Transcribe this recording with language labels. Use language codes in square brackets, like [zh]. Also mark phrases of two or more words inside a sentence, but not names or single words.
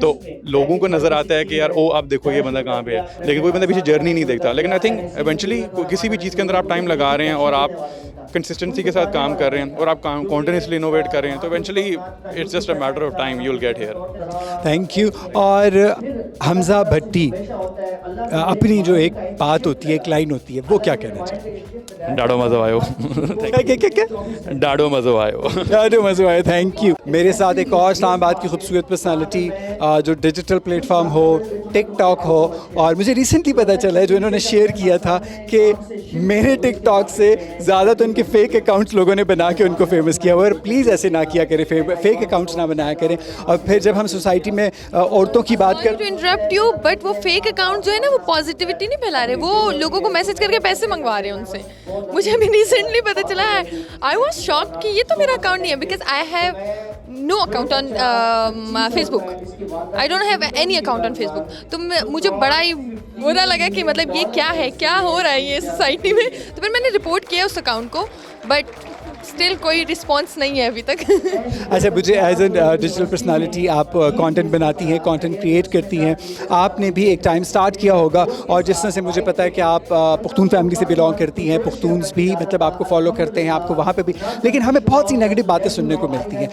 [ur] تو لوگوں کو نظر آتا ہے کہ یار او آپ دیکھو یہ بندہ کہاں پے ہے، لیکن کوئی بندہ پیچھے جرنی نہیں دیکھتا. لیکن [en] I think [ur] ایونچوئلی کسی بھی چیز کے اندر آپ ٹائم لگا رہے ہیں اور آپ کنسسٹنسی کے ساتھ کام کر رہے ہیں اور آپ کنٹینیوسلی انوویٹ کر رہے ہیں تو ایونچوئلی [en] it's just a matter of time you will get here. thank you. [ur] اور حمزہ بھٹی اپنی جو ایک بات ہوتی ہے، ایک لائن ہوتی ہے، وہ کیا کہنا چاہیے? [sd] डाडो मज़ो आयो। [ur] کیا? [sd] डाडो मज़ो आयो। डाडो मज़ो आयो, [en] thank you. [ur] میرے ساتھ ایک اور اسلام آباد کی خوبصورت پرسنالٹی جو ڈیجیٹل پلیٹ فارم ہو، ٹک ٹاک ہو، اور مجھے ریسنٹلی پتا چلا ہے جو انہوں نے شیئر کیا تھا کہ میرے ٹک ٹاک سے زیادہ تو ان کے فیک اکاؤنٹس لوگوں نے بنا کے ان کو فیمس کیا ہوا ہے. اور پلیز ایسے نہ کیا کریں, [en] fake accounts [ur] نہ بنایا کریں۔ اور پھر جب ہم سوسائٹی میں عورتوں کی بات [en] to interrupt you, [ur] بٹ وہ [en] fake account [ur] جو ہے نا وہ پازیٹیویٹی نہیں پھیلا رہے، وہ لوگوں کو میسج کر کے پیسے منگوا رہے ہیں ان سے. مجھے ابھی ریسنٹلی پتا چلا ہے, [en] I was shocked [ur] کہ یہ تو میرا اکاؤنٹ نہیں ہے, [en] because I have no account on Facebook, I don't have any account on Facebook. [ur] تو مجھے بڑا ہی برا لگا کہ مطلب یہ کیا ہے، کیا ہو رہا ہے یہ سوسائٹی میں. تو پھر میں نے رپورٹ کیا اس اکاؤنٹ کو, [en] but still [ur] کوئی ریسپانس نہیں ہے ابھی تک. اچھا، مجھے [en] as a digital personality [ur] آپ کنٹینٹ بناتی ہیں, [en] content create [ur] کرتی ہیں، آپ نے بھی ایک ٹائم سٹارٹ کیا ہوگا اور جس طرح سے مجھے پتا ہے کہ آپ پختون فیملی سے بیلانگ کرتی ہیں، پختونز بھی مطلب آپ کو فالو کرتے ہیں، آپ کو وہاں پے بھی، لیکن ہمیں بہت سی نیگیٹو باتیں سننے کو ملتی ہیں.